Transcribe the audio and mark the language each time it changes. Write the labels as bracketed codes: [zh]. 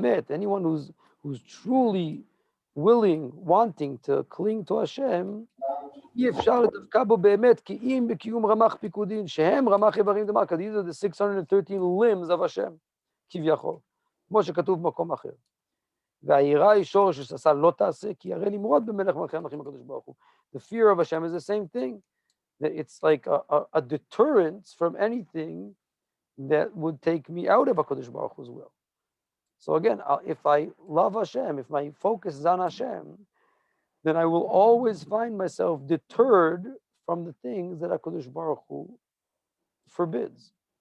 [en] Anyone who's truly willing, wanting to cling to Hashem, these are the 613 limbs of Hashem, כביכול, [he] כמו שכתוב במקום אחר. והיראה היא שורש ששא לא תעשה, כי הרי למרוד במלך מלכי המלכים הקדוש ברוך הוא. [en] The fear of Hashem is the same thing. It's like a deterrence from anything that would take me out of HaKadosh Baruch Hu's will. So again, if I love Hashem, if my focus is on Hashem, then I will always find myself deterred from the things that HaKadosh Baruch Hu forbids.